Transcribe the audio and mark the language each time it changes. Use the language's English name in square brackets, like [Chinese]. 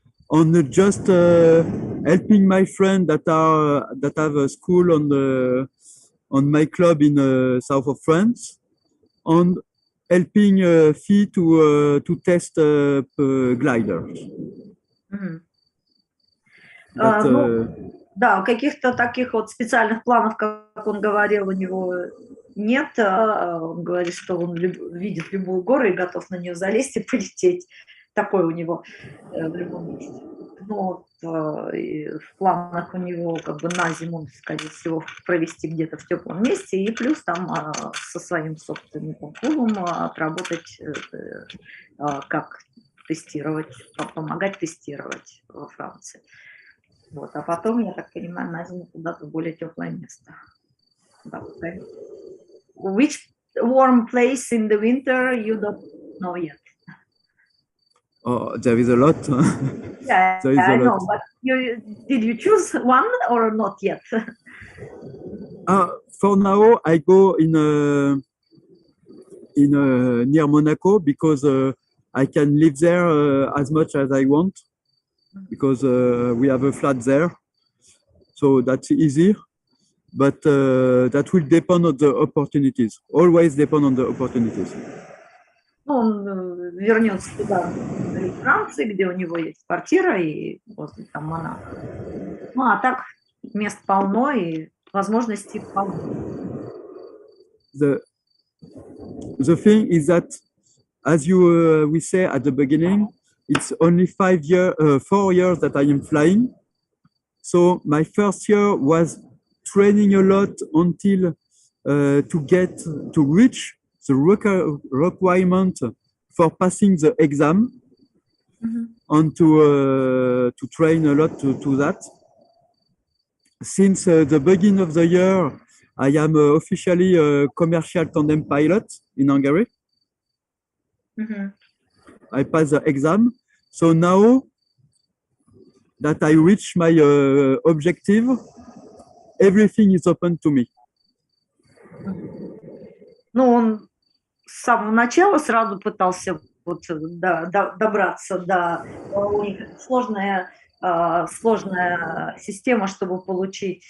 [English] And just helping my friends that have a school on my club in south of France, and helping Fee to test gliders. Mm-hmm. But, [Russian] да, каких-то таких вот специальных планов, как он говорил, у него нет. Он говорит, что он видит любую гору и готов на нее залезть и полететь. Такой у него в любом месте. Но в планах у него как бы на зиму, скорее всего, провести где-то в теплом месте, и плюс там со своим собственным клубом отработать, как тестировать, помогать тестировать во Франции. Вот, а потом, я так понимаю, на зиму куда-то в более теплое место. [English] Да, which warm place in the winter you don't know yet? Oh, there is a lot. Yeah, there is I a know, lot. but did you choose one or not yet? For now, I go in near Monaco because I can live there as much as I want, because we have a flat there, so that's easy. But that will depend on the opportunities. Always depend on the opportunities. [Russian] Он вернется туда, в Франции, где у него есть квартира и возле там Монако. Ну, а так мест полно и возможностей полно. [English] The thing is that, as we say at the beginning, it's only 4 years that I am flying. So my first year was training a lot until to reach the requirement for passing the exam, and to train a lot to that. Since the beginning of the year, I am officially a commercial tandem pilot in Hungary. I passed the exam. So now that I reach my objective, everything is open to me. [Russian] Ну, он с самого начала сразу пытался вот добраться до... У них сложная система, чтобы получить...